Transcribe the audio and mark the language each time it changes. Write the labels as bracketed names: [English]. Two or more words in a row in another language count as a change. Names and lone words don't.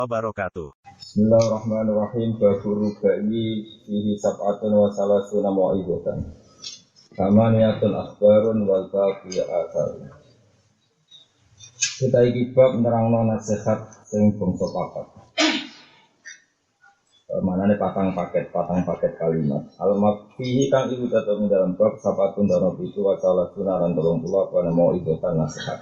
[Arabic] wabarakatuh. Bismillahirrahmanirrahim. باب الرابع فيه سبعة وثلاثون موعظة. ثمانية أخبار والباقي آثار. [Javanese] Kita iki bab nerangno nasihat sing bangsa papat. Manane patang paket kalimat. Al-makfihi kang iku tetep dalam bab sab'atun dana pitu [Arabic] وثلاثون [Javanese] lan 30 apa mau'izatan nasihat.